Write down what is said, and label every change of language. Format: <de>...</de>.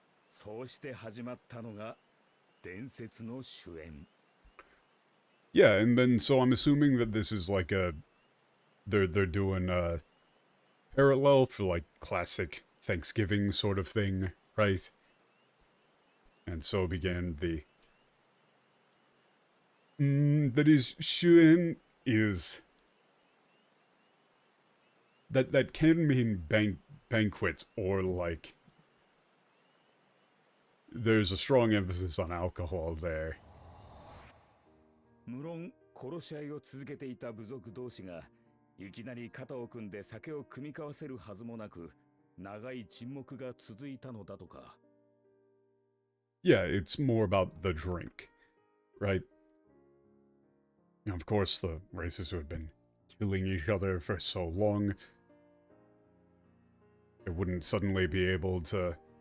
<ja>そうして始まったのが伝説の主演。</ja> <en>Yeah, and then so I'm assuming that this is like they're doing a parallel for like classic Thanksgiving sort of thing, right? And so began the that is shuen is that can mean banquet or like there's a strong emphasis on alcohol there.</en> <ja>無論殺し合いを続けていた部族同士がいきなり肩を組んで酒を酌み交わせるはずもなく長い沈黙が続いたのだとか。</ja> <en>Yeah, it's more about the drink, right? Of course, the races who had been killing each other for so long, they wouldn't suddenly be able to...</en>